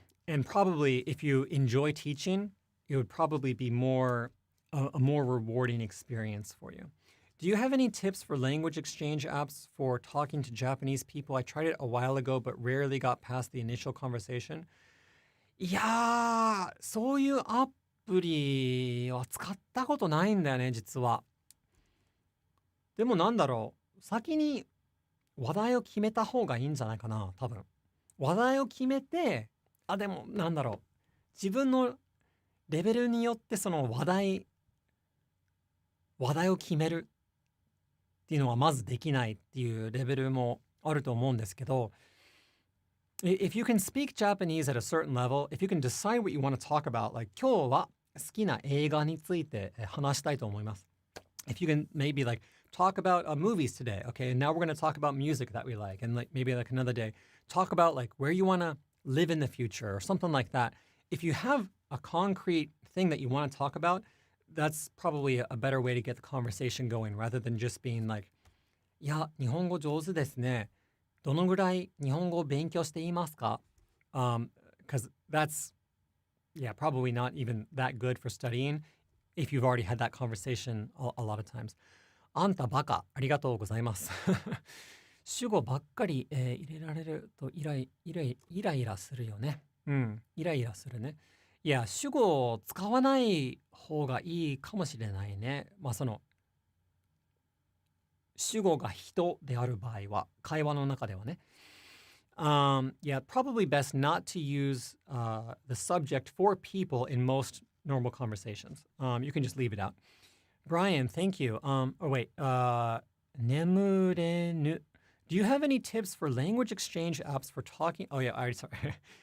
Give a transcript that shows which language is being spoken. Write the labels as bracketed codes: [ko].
[en] And probably if you enjoy teaching, it would probably be a more rewarding experience for you. Do you have any tips for language exchange apps for talking to Japanese people? I tried it a while ago, but rarely got past the initial conversation. [ja] いやー、そういうアプリは使ったことないんだよね、実は。でもなんだろう、先に話題を決めた方がいいんじゃないかな、多分。話題を決めて、でもなんだろう、自分のレベルによってその話題を決めるっていうのはまずできないっていうレベルもあると思うんですけど、 [en] if you can speak Japanese at a certain level, if you can decide what you want to talk about, like [ja] 今日は好きな映画について話したいと思います。 [en] If you can maybe like talk about movies today, okay, and now we're going to talk about music that we like, and like maybe like another day, talk about like where you want to live in the future or something like that. If you have a concrete thing that you want to talk about, that's probably a better way to get the conversation going rather than just being like, [ja] いや、日本語上手ですね。どのぐらい日本語を勉強していますか? [en] Because that's, probably not even that good for studying if you've already had that conversation a lot of times. [ja] あんたバカ、ありがとうございます。主語ばっかり、入れられるとイライラするよね。イライラするね。いや、主語を使わない方がいいかもしれないね。その、主語が人である場合は、会話の中ではね。 [en] Probably best not to use the subject for people in most normal conversations. You can just leave it out. Brian, thank you. [ja] Nemurenu. [en] Do you have any tips for language exchange apps for talking? Oh, yeah, sorry.